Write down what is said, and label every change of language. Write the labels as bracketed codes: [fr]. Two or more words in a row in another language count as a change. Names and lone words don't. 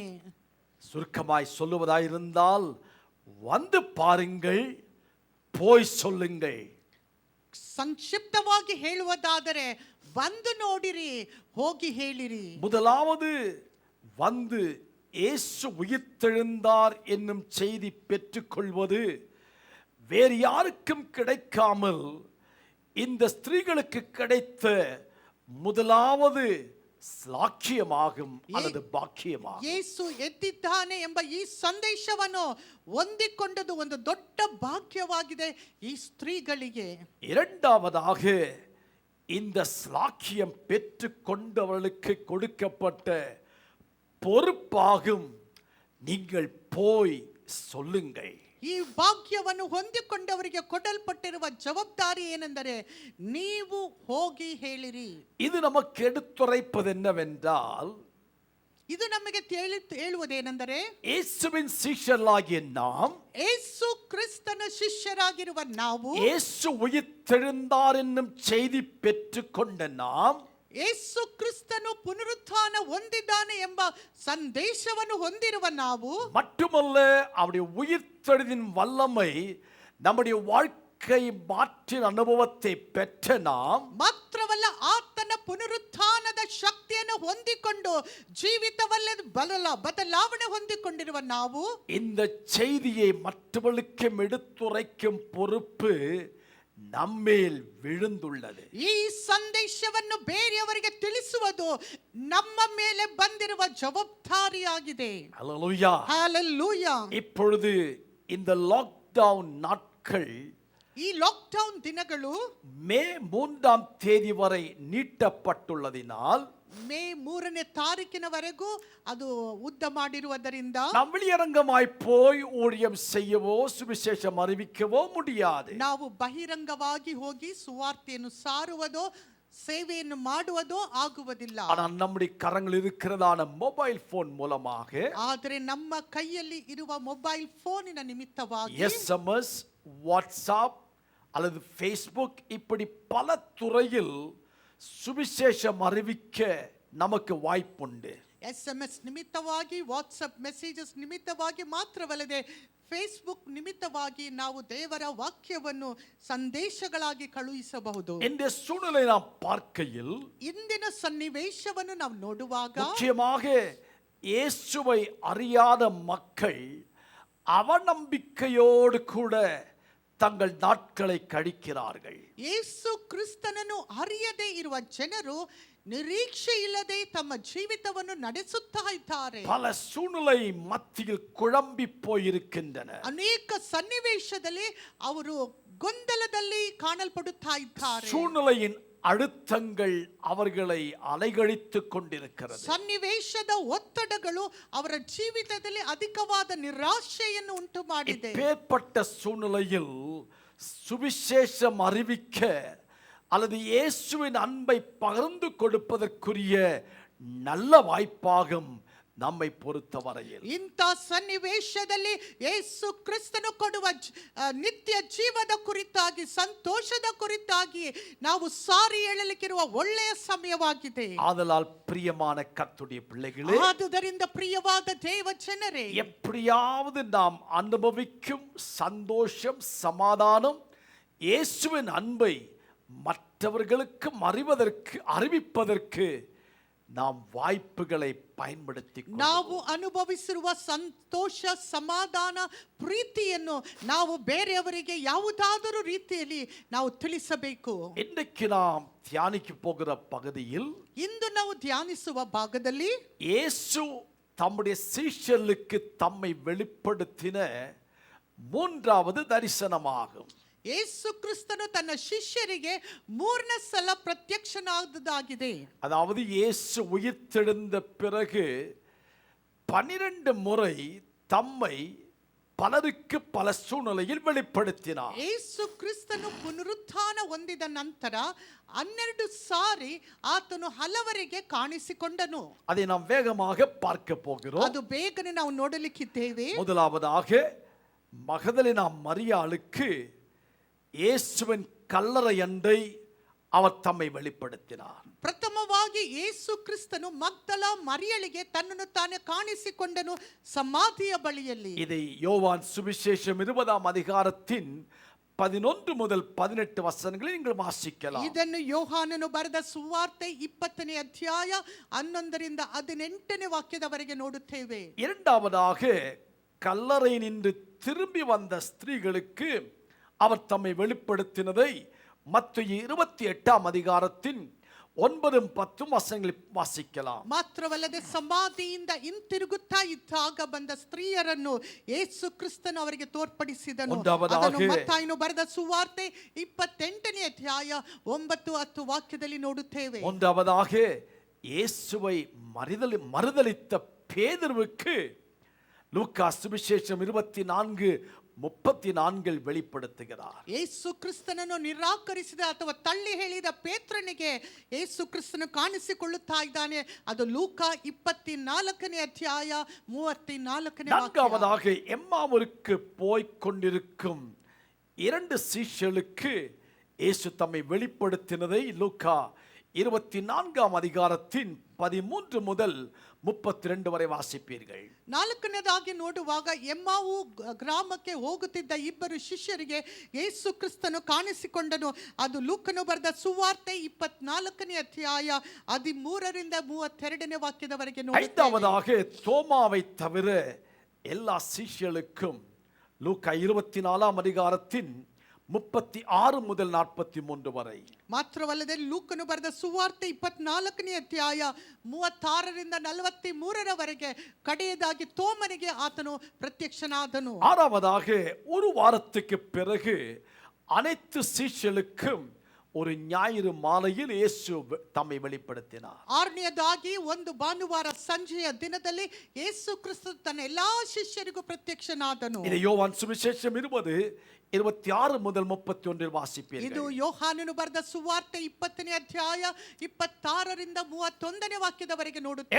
[ta] சுருக்கமாய் சொல்லுவதாயிருந்தால் வந்து பாருங்கள், போய் சொல்லுங்கள். [kn] ಸಂಕ್ಷಿಪ್ತವಾಗಿ ಹೇಳುವುದಾದರೆ ಬಂದು ನೋಡಿರಿ, ಹೋಗಿ ಹೇಳಿರಿ. [ta] முதலாவது வந்து இயேசு உயிர்த்தெழுந்தார் என்னும் செய்தி பெற்றுக்கொள்வது வேறு யாருக்கும் கிடைக்காமல் இந்த ஸ்திரீகளுக்கு கிடைத்த முதலாவது லாக்கியமாகும் அல்லது பாக்கியமாகும். [kn] ಯೇಸು ಎದ್ದಿದ್ದಾನೆ ಎಂಬ ಈ ಸಂದೇಶವನ್ನು ಹೊಂದಿಕೊಂಡದು ಒಂದು ದೊಡ್ಡ ಭಾಗ್ಯವಾಗಿದೆ ಈ ಸ್ತ್ರೀಗಳಿಗೆ. [ta] இரண்டாவதாக இந்த ஸ்லாக்கியம் பெற்றுக்கொண்டவர்களுக்கு கொடுக்கப்பட்ட பொறுப்பாகும், நீங்கள் போய் சொல்லுங்கள். [kn] ಈ ಭಾಗ್ಯವನ್ನು ಹೊಂದಿಕೊಂಡವರಿಗೆ ಕೊಡಲ್ಪಟ್ಟಿರುವ ಜವಾಬ್ದಾರಿ ಏನೆಂದರೆ ನೀವು ಹೋಗಿ ಹೇಳಿರಿ. [ta] இது நமக்கு எடுத்துரைப்பது என்னவென்றால், [kn] ಇದು ನಮಗೆ ಹೇಳುವುದೇನೆಂದರೆ, [ta] இயேசுவின் சீஷர்களாகிய நாம், [kn] ಯೇಸು ಕ್ರಿಸ್ತನ ಶಿಷ್ಯರಾಗಿರುವ ನಾವು, [ta] இயேசு உயிர்த்தெழுந்தார் என்னும் செய்தி பெற்றுக்கொண்ட நாம், [kn] ಯೇಸು ಕ್ರಿಸ್ತನು ಪುನರುತ್ಥಾನ ಹೊಂದಿದ್ದಾನೆ ಎಂಬ ಸಂದೇಶವನ್ನು ಹೊಂದಿರುವ ನಾವು, [ta] மட்டுமல்ல அவருடைய உயிர்த்தெழுதின் வல்லமை நம்முடைய வாழ்க்கை மாற்றின் அனுபவத்தை பெற்ற நாம், [kn] ಮಾತ್ರವಲ್ಲ ಆತನ ಪುನರುತ್ಥಾನದ ಶಕ್ತಿಯನ್ನು ಹೊಂದಿಕೊಂಡು ಜೀವಿತವಲ್ಲೇ ಬದಲಾವಣೆ ಹೊಂದಿಕೊಂಡಿರುವ ನಾವು, [ta] இந்த செய்தியை மற்றவர்களுக்கு எடுத்துரைக்கும் பொறுப்பு நம்மேல் விழுந்துள்ளது. [kn] ಈ ಸಂದೇಶವನ್ನು ಬೇರೆಯವರಿಗೆ ತಿಳಿಸುವುದು ನಮ್ಮ ಮೇಲೆ ಬಂದಿರುವ ಜವಾಬ್ದಾರಿಯಾಗಿದೆ. [ta] ஹல்லேலூயா. [kn] ಹಲ್ಲೆಲೂಯಾ. [ta] இப்பொழுது இந்த லாக்டவுன் நாட்கள் [kn] ಈ ಲಾಕ್ಡೌನ್ ದಿನಗಳು [ta] மே 3ஆம் தேதி வரை நீட்டப்பட்டுள்ளதினால் [kn] ಮೇ 3ನೇ ತಾರೀಕಿನವರೆಗೂ ಅದು ಉದ್ದ ಮಾಡಿರುವುದರಿಂದ [ta] நாம் வெளியரங்கமாய் போய் ஊழியம் செய்யவோ சுவிசேஷம் அறிவிக்கவோ முடியாது. [kn] ನಾವು ಬಹಿರಂಗವಾಗಿ ಹೋಗಿ ಸುವಾರ್ತೆಯನ್ನು ಸಾರುವುದೋ ಸೇವೆಯನ್ನು ಮಾಡುವುದೋ ಆಗುವುದಿಲ್ಲ. [ta] ஆனால் நம்முடைய கரங்கள் இருக்கிறதான [en] mobile phone [ta] மூலமாக [kn] ಆದರೆ ನಮ್ಮ ಕೈಯಲ್ಲಿ ಇರುವ [en] mobile phone [kn] ನಿಮಿತ್ತವಾಗಿ [ta] SMS, வாட்ஸ்அப் அல்லது ஃபேஸ்புக் இப்படி பல துறையில் சுவிசேஷம் அறிவிக்க நமக்கு வாய்ப்புண்டு. [kn] SMS ನಿಮಿತ್ತವಾಗಿ, ವಾಟ್ಸಪ್ ಮೆಸೇಜಸ್ ನಿಮಿತ್ತವಾಗಿ ಮಾತ್ರವಲ್ಲದೆ ಫೇಸ್ಬುಕ್ ನಿಮಿತ್ತವಾಗಿ ನಾವು ದೇವರ ವಾಕ್ಯವನ್ನು ಸಂದೇಶಗಳಾಗಿ ಕಳುಹಿಸಬಹುದು. [ta] இந்த சூழ்நிலை நாம் பார்க்கையில் [kn] ಇಂದಿನ ಸನ್ನಿವೇಶವನ್ನು ನಾವು ನೋಡುವಾಗ [ta] முக்கியமாக இயேசுவை அறியாத மக்கள் அவநம்பிக்கையோடு கூட தங்கள் நாட்களை கழிக்கிறார்கள். [kn] ಯೇಸು ಕ್ರಿಸ್ತನನ್ನು ಅರಿಯದೇ ಇರುವ ಜನರು ನಿರೀಕ್ಷೆ ಇಲ್ಲದೆ ತಮ್ಮ ಜೀವಿತವನ್ನು ನಡೆಸುತ್ತಾ ಇದ್ದಾರೆ. [ta] பல சூழ்நிலை மத்தியில் குழம்பி போயிருக்கின்றன. [kn] ಅನೇಕ ಸನ್ನಿವೇಶದಲ್ಲಿ ಅವರು ಗೊಂದಲದಲ್ಲಿ ಕಾಣಲ್ಪಡುತ್ತಾ ಇದ್ದಾರೆ. [ta] சூழ்நிலையின் அழுத்தங்கள் அவர்களை அலைகழித்துக் கொண்டிருக்கிறது. [kn] ಸನ್ನಿವೇಶದ ಒತ್ತಡಗಳು ಅವರ ಜೀವಿತದಲ್ಲಿ ಅಧಿಕವಾದ ನಿರಾಶೆಯನ್ನು ಉಂಟು ಮಾಡಿದೆ. [ta] இப்பேற்பட்ட சூழ்நிலையில் சுவிசேஷம் அறிவிக்க அல்லது இயேசுவின் அன்பை பகிர்ந்து கொடுப்பதற்குரிய நல்ல வாய்ப்பாகும் நம்மை பொறுத்தவரையில். [kn] ಇಂಥ ಸನ್ನಿವೇಶದಲ್ಲಿ ಯೇಸು ಕ್ರಿಸ್ತನು ಕೊಡುವ ನಿತ್ಯ ಜೀವದ ಕುರಿತಾಗಿ, ಸಂತೋಷದ ಕುರಿತಾಗಿ ನಾವು ಸಾರಿ ಹೇಳಲಿಕ್ಕಿರುವ ಒಳ್ಳೆಯ ಸಮಯವಾಗಿದೆ. [ta] ஆதலால் பிரியமான கர்த்தருடைய பிள்ளைகளே, [kn] ಆದುದರಿಂದ ಪ್ರಿಯವಾದ ದೇವ ಜನರೇ, [ta] எப்படியாவது நாம் அனுபவிக்கும் சந்தோஷம், சமாதானம், இயேசுவின் அன்பை மற்றவர்களுக்கு அறிவிப்பதற்கு நாம் வாய்ப்புகளை பயன்படுத்தி [kn] ನಾವು ಅನುಭವಿಸಿರುವ ಸಂತೋಷ, ಸಮಾಧಾನ, ಪ್ರೀತಿಯನ್ನು ನಾವು ಬೇರೆಯವರಿಗೆ ಯಾವುದಾದರೂ ರೀತಿಯಲ್ಲಿ ನಾವು ತಿಳಿಸಬೇಕು. [ta] இன்றைக்கு நாம் தியானிக்க போகிற பகுதியில் [kn] ಇಂದು ನಾವು ಧ್ಯಾನಿಸುವ ಭಾಗದಲ್ಲಿ [ta] இயேசு தம்முடைய சீஷர்களுக்கு தம்மை வெளிப்படுத்தின 3வது தரிசனமாகும். [kn] ಯೇಸು ಕ್ರಿಸ್ತನು ತನ್ನ ಶಿಷ್ಯರಿಗೆ 3ನೇ ಸಲ ಪ್ರತ್ಯಕ್ಷನಾದದಾಗಿದೆ. [ta] அதாவது இயேசு உயிர்த்தெழுந்த பிறகு 12 முறை தம்மை பலருக்கு பல சூழ்நிலையில் வெளிப்படுத்தினார். [kn] ಯೇಸು ಕ್ರಿಸ್ತನು ಪುನರುತ್ಥಾನ ಹೊಂದಿದ ನಂತರ 12 ಸಾರಿ ಆತನು ಹಲವರಿಗೆ ಕಾಣಿಸಿಕೊಂಡನು. [ta] அதை நாம் வேகமாக பார்க்க போகிறோம். [kn] ಅದು ಬೇಗನೆ ನಾವು ನೋಡಲಿಕ್ಕಿದ್ದೇವೆ. [ta] முதலாவதாக மகதலேனா மரியாளுக்கு இயேசுவின் கல்லறை அண்டை அவர் தம்மை வெளிப்படுத்தினார். [kn] ಪ್ರಥಮವಾಗಿ ಯೇಸು ಕ್ರಿಸ್ತನು ಮಗ್ದಲ ಮರಿಯಳಿಗೆ ತನ್ನನ್ನು ತಾನೇ ಕಾಣಿಸಿಕೊಂಡನು ಸಮಾಧಿಯ ಬಳಿಯಲ್ಲಿ. [ta] இதை யோவான் சுவிசேஷம் 20ஆம் அதிகாரத்தின் 11 முதல் 18 வசனங்களை நீங்கள் வாசிக்கலாம். [kn] ಇದನ್ನು ಯೋಹಾನನು ಬರೆದ ಸುವಾರ್ತೆ 20ನೇ ಅಧ್ಯಾಯ 11ರಿಂದ 18ನೇ ವಾಕ್ಯದವರೆಗೆ ನೋಡುತ್ತೇವೆ. [ta] இரண்டாவதாக கல்லறை நின்று திரும்பி வந்த ஸ்திரீகளுக்கு அவர் தம்மை வெளிப்படுத்தினதை மத்தேயு 28ஆம் அதிகாரத்தின் 9-10 வசனங்களை வாசிக்கலாம். [kn] ಮಾತ್ರವಲ್ಲದೆ ಸಮಾಧಿಯಿಂದ ಹಿಂತಿರುಗುತ್ತಾ ಇದ್ದಾಗ ಬಂದ ಸ್ತ್ರೀಯರನ್ನು ಯೇಸು ಕ್ರಿಸ್ತನು ಅವರಿಗೆ ತೋರ್ಪಡಿಸಿದನು. ಅದನ್ನು ಮತ್ತಾಯನು ಬರೆದ ಸುವಾರ್ತೆ 28ನೇ ಅಧ್ಯಾಯ 9-10 ವಾಕ್ಯದಲ್ಲಿ ನೋಡುತ್ತೇವೆ. [ta] மூன்றாவதாக இயேசுவை மறுதலித்த பேதுருவுக்கு லூக்கா சுவிசேஷம் 24 34 வெளிப்படுத்துகிறார். [kn] ಯೇಸು ಕ್ರಿಸ್ತನನ್ನು ನಿರಾಕರಿಸಿದ ಅಥವಾ ತಳ್ಳಿ ಹೇಳಿದ ಪೇತ್ರನಿಗೆ ಯೇಸು ಕ್ರಿಸ್ತನು ಕಾಣಿಸಿಕೊಳ್ಳುತ್ತಾ ಇದ್ದಾನೆ. ಅದು ಲೂಕ 24ನೇ ಅಧ್ಯಾಯ 34ನೇ ವಾಕ್ಯ. [ta] நான்காவதாக எம்மாவூருக்கு போய்க் கொண்டிருக்கும் 2 சீஷர்களுக்கு இயேசு தம்மை வெளிப்படுத்தினதை லூக்கா 24ஆம் அதிகாரத்தின் 13 முதல் 32 வரை வாசிப்பீர்கள். [kn] ನಾಲ್ಕನೇದಾಗಿ ನೋಡುವಾಗ ಎಮ್ಮಾವು ಗ್ರಾಮಕ್ಕೆ ಹೋಗುತ್ತಿದ್ದ ಇಬ್ಬರು ಶಿಷ್ಯರಿಗೆ ಯೇಸು ಕ್ರಿಸ್ತನು ಕಾಣಿಸಿಕೊಂಡನು. ಅದು ಲೂಕನು ಬರೆದ ಸುವಾರ್ತೆ 24ನೇ ಅಧ್ಯಾಯ 13ರಿಂದ 32ನೇ ವಾಕ್ಯದವರೆಗೆ ನೋಡುತ್ತೇವೆ. [ta] ஐந்தாவதாக தோமாவை தவிர எல்லா சீஷர்களுக்கும் லூக்கா 24ஆம் அதிகாரத்தின் 36 முதல் 43 வரை. [kn] ಮಾತ್ರವಲ್ಲದೆ ಲೂಕನು ಬರೆದ ಸುವಾರ್ತೆ 24ನೇ ಅಧ್ಯಾಯ 36ರಿಂದ 43ರವರೆಗೆ ಕಡೆಯದಾಗಿ ತೋಮನಿಗೆ ಆತನು ಪ್ರತ್ಯಕ್ಷನಾದನು. [ta] ஆறாவதாக ஒரு வாரத்துக்கு பிறகு அனைத்து சீஷர்களுக்கும் ஒரு ஞாயிறு மாலையில் இயேசு தம்மை வெளிப்படுத்தினார். [kn] ಆರನೆಯದಾಗಿ ಒಂದು ಭಾನುವಾರ ಸಂಜೆಯ ದಿನದಲ್ಲಿ ಯೇಸು ಕ್ರಿಸ್ತ ತನ್ನ ಎಲ್ಲಾ ಶಿಷ್ಯರಿಗೂ ಪ್ರತ್ಯಕ್ಷನಾದನು. [ta] இதை யோவான் சுவிசேஷம் 20:26 முதல் 31 வாசிப்பீர்கள். [kn] ಇದು ಯೋಹಾನನು ಬರೆದ ಸುವಾರ್ತೆ 20ನೇ ಅಧ್ಯಾಯ 26ರಿಂದ 31ನೇ ವಾಕ್ಯದವರೆಗೆ ನೋಡುತ್ತೇವೆ.